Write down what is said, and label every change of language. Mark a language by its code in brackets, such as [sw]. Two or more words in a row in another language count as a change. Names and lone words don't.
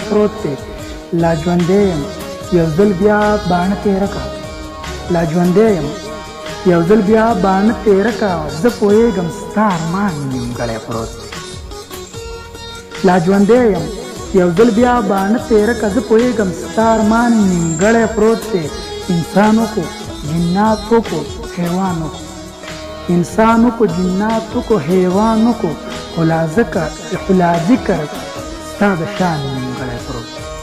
[ps] پروت دی لا ژوندی یم یو ځل بیا باڼه تېره کړه لا ژوندی یم یو ځل بیا باڼه تېره کړه زه پوهېږم ستا ارمان نیمګړی پروت دی لا ژوندی یم یو ځل بیا باڼه تېره کړه زه پوهېږم ستا ارمان نیمګړی پروت دی [ur] انسانو کو جناتو کو حیوانو کو انسانوں کو جناتوں کو حیوانوں کو [ps] خلا ذکر ستا د شان نیمګړی پروت